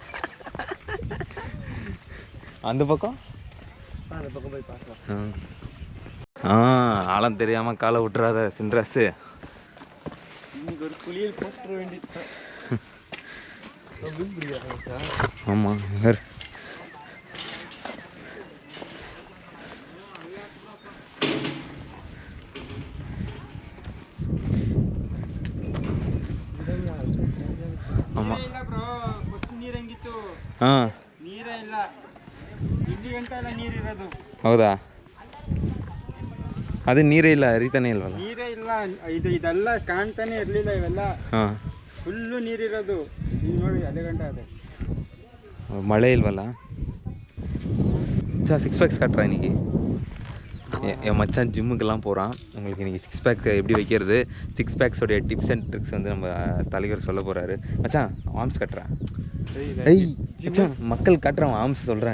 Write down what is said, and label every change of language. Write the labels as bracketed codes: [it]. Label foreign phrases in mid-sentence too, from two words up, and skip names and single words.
[ta] அந்த பக்கம் போய் பார்க்கலாம். ஆழம் தெரியாமல் காலை விட்டுறாத சின்ராஸு. இன்னைக்கு ஒரு குளியல் போட்டுற வேண்டியது. [kn] ஆமாம் ಆಮಾಂ ಹಾಂ ನೀರೇ ಇಲ್ಲ ಇಲ್ಲಿ ಗಂಟೆ ಎಲ್ಲ ನೀರಿರೋದು. ಹೌದಾ? ಅದೇ ನೀರೇ ಇಲ್ಲ, ಹರಿತಾನೆ ಇಲ್ವಲ್ಲ? ನೀರೇ ಇಲ್ಲ. ಇದೆಲ್ಲ ಕಾಣ್ತಾನೆ ಇರಲಿಲ್ಲ ಇವೆಲ್ಲ. ಹಾಂ, ಫುಲ್ಲು ನೀರಿರೋದು. ಈಗ ನೋಡಿ ಅದೇ ಗಂಟೆ ಅದೇ [ta] மழை இல்லவல்ல. சார் 6 பேக்ஸ் காட்டுறேன் இன்றைக்கி. என் மச்சான் ஜிம்முக்கெல்லாம் போகிறான். உங்களுக்கு இன்றைக்கி 6 பேக் எப்படி வைக்கிறது, 6 பேக்ஸோடைய [en] tips and tricks [ta] வந்து நம்ம தலைவர் சொல்ல போகிறாரு. மச்சான் ஆர்ம்ஸ் கட்டுறேன். டெய் மச்சான் மக்கள் காட்டுறான் ஆர்ம்ஸ் சொல்கிறான்.